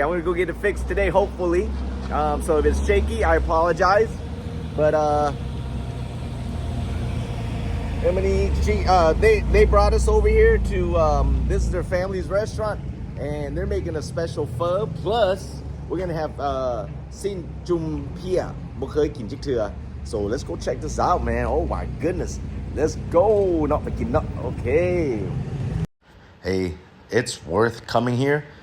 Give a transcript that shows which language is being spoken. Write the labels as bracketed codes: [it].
[en] I'm gonna go get it fixed today, hopefully. So if it's shaky, I apologize. But Emily, they brought us over here to this is their family's restaurant, and they're making a special pho. Plus, we're gonna have sin jum pia. [tts] บ่เคยกินจักเทื่อ [en] So let's go check this out, man. Oh my goodness. Let's go. [tts] เนาะไปกินเนาะ Okay. [en] Hey, it's worth coming here.